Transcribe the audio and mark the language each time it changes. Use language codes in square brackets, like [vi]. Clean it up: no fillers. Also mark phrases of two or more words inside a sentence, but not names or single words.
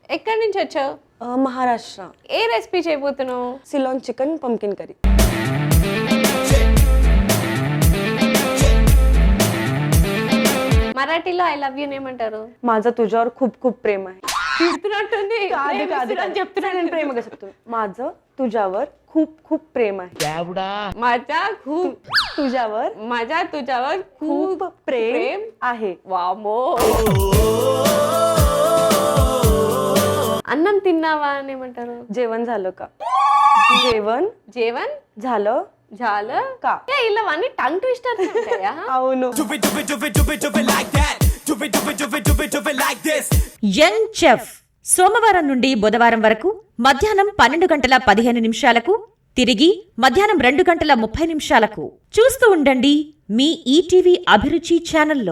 [te] ఎక్కడి నుంచి వచ్చావు? మహారాష్ట్ర. ఏ రెసిపీ చేయబోతున్నావు? [en] Ceylon chicken pumpkin curry. [te] మరాఠీలో [en] I love you [te] ఏమంటారు? [mr] माझं तुझ्यावर खूप खूप प्रेम आहे. [te] తిడుతున్నట్టుంది. కాదు కాదు అని చెప్తున్నా. నేను ప్రేమగా చెప్తున్నా. [mr] माझं तुझ्यावर खूप खूप प्रेम आहे. माझा तुझ्यावर खूप प्रेम आहे. [te] వామో. అన్నం తిన్నావా అని ఏమంటారు? [mr] जेवण झालं का? जेवण జీవన్ झालं [te] చాలా [mr] का? [te] ఇలా అన్ని [en] tongue twisters [te] ఉంటాయా? అవును. యంగ్ చెఫ్ సోమవారం నుండి బుధవారం వరకు మధ్యాహ్నం 12:15 తిరిగి మధ్యాహ్నం 2:30 చూస్తూ ఉండండి మీ ఈటీవీ అభిరుచి ఛానల్లో.